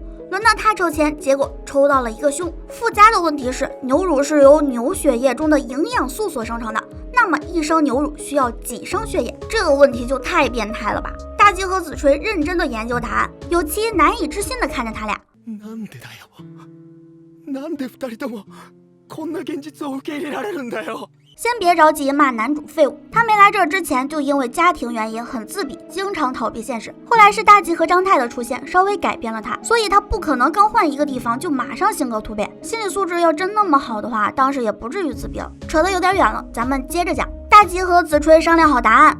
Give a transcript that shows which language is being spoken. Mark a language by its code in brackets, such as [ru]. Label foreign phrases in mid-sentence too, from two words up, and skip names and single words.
[zh] 轮到他抽签，结果抽到了一个凶。附加的问题是，牛乳是由牛血液中的营养素所生成的，那么1升牛乳需要几升血液？这个问题就太变态了吧！大吉和子吹认真的研究答案，有栖难以置信的看着他俩。 [ja] なんでだよ。なんで2人ともこんな現実を受け入れられるんだよ。 [zh] 先别着急骂男主废物，他没来这之前就因为家庭原因很自闭，经常逃避现实。后来是大吉和张太的出现稍微改变了他，所以他不可能刚换一个地方就马上性格突变。心理素质要真那么好的话，当时也不至于自闭了。扯得有点远了，咱们接着讲。大吉和子吹商量好答案，